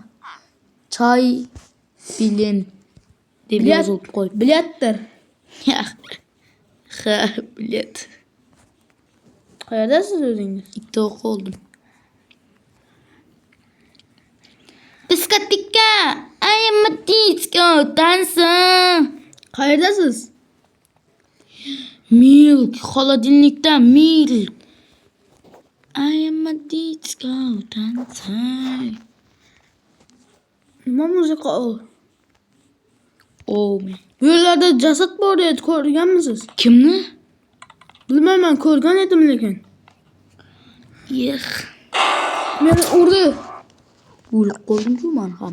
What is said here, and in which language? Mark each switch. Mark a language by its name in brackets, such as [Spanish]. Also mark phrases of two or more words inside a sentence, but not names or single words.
[Uzbek] Choy bilan deb yozib qo'y. Bilyatdir. Ha, bilet. Qayerdasiz o'zingiz? Ikkita o'q oldim. Diskotika, [English] I am a disco dancer. [Uzbek] Qayerdasiz? Milk, xolodilnikda milk. [English] I am a disco dancer. [Uzbek] Nima musiqa o? Oh, Bu yerlarda jasad bor edi, ko'rganmisiz? kimni? Bilmayman, ko'rgan edim lekin. Meni urdi. O'lib qoldim-ku men ham.